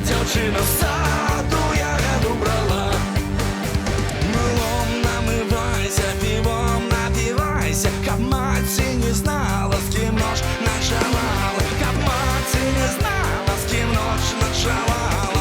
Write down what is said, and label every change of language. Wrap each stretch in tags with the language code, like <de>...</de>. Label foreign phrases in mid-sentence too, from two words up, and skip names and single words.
<uk>дівчина в саду ягоду брала.</uk> <be>Мылом намывайся, пивом напивайся, каб маці не знала, з ким ночь ночевала, каб маці не знала, з ким ночь ночевала.</be>